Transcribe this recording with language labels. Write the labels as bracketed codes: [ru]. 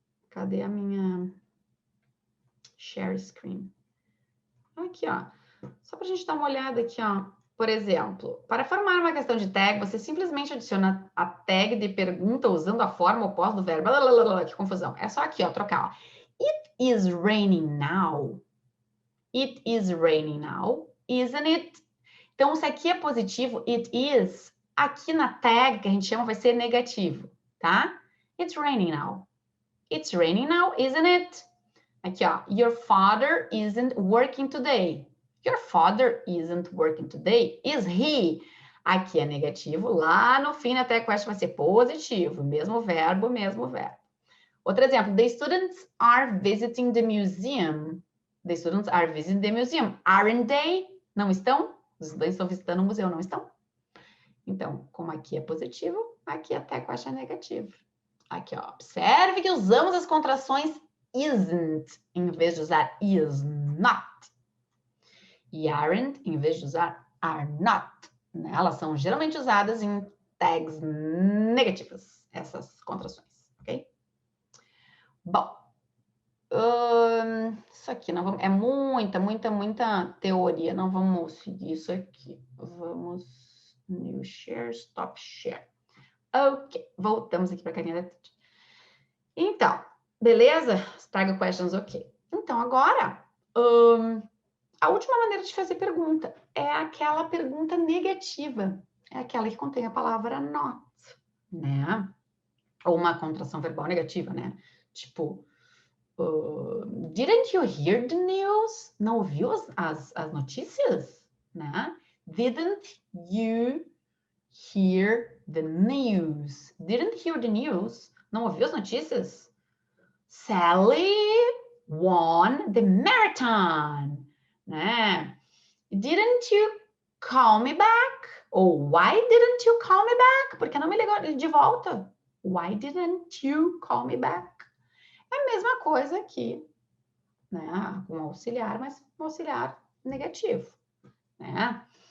[pt] Cadê a minha share screen? Aqui, ó. Só para a gente dar uma olhada aqui, ó. Por exemplo, para formar uma questão de tag, você simplesmente adiciona a tag de pergunta usando a forma oposta do verbo. Que confusão. É só aqui, ó, trocar. Ó. It is raining now. [en] It is raining now, isn't it? [pt] Então, se aqui é positivo, it is, aqui na tag, que a gente chama, vai ser negativo, tá? [en] It's raining now. It's raining now, isn't it? Aqui, ó. Your father isn't working today. Your father isn't working today. [pt] Is he? Aqui é negativo. Lá no fim, até a question vai ser positivo. Mesmo verbo, mesmo verbo. Outro exemplo. [en] The students are visiting the museum. The students are visiting the museum. Aren't they? Não estão? [pt] Os estudantes estão visitando o museu, não estão? Então, como aqui é positivo, aqui até a question é negativo. Aqui, ó. Observe que usamos as contrações isn't, em vez de usar is not. E aren't, em vez de usar are not. Né? Elas são geralmente usadas em tags negativas, essas contrações, ok? Bom, isso aqui não vamos, é muita teoria, não vamos seguir isso aqui. Vamos, new share, stop share. Ok, voltamos aqui para a carinha. Então, beleza? Tag questions, ok. Então, agora, a última maneira de fazer pergunta é aquela pergunta negativa. É aquela que contém a palavra not, né? Ou uma contração verbal negativa, né? [en] Tipo, didn't you hear the news? [pt] Não ouviu as notícias? Né? Didn't you hear the news? [en] Didn't hear the news? Não ouviu as notícias? Sally won the marathon. Né? Didn't you call me back? Ou why didn't you call me back? [pt] Por que não me ligou de volta? [en] Why didn't you call me back? [pt] É a mesma coisa aqui, né? Com auxiliar, mas um auxiliar negativo, né?